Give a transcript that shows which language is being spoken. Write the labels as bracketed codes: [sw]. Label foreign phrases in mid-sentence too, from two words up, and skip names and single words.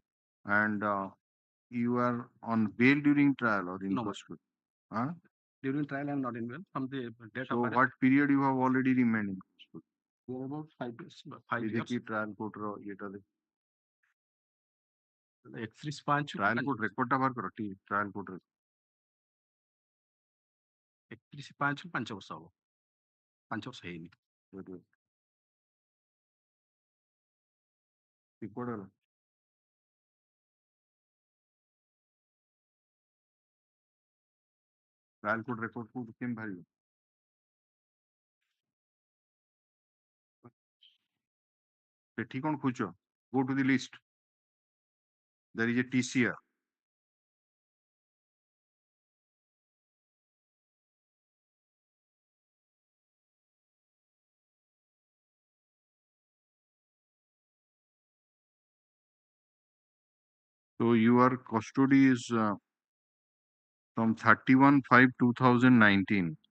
[en] And you are on bail during trial or in No, custody? Huh? During trial, I am not in bail. From the date So of what period you have already remained in custody? about 5 years. 5 Is years. it trial court or yeta de? Trial court record [or] ଟା ବାହାର କର ଟି [en] trial court record. [or] 31/5 5 ବର୍ଷ ହବ 5 ବର୍ଷ ହେଇନି Record ହେଲା [en] trial court record [or] को କେମିତି ବାହାରିବ? ସେଠି କଣ ଖୋଜୁଛ? [en] Go to the list. There is a TCR. So your custody is from 31/5/2019.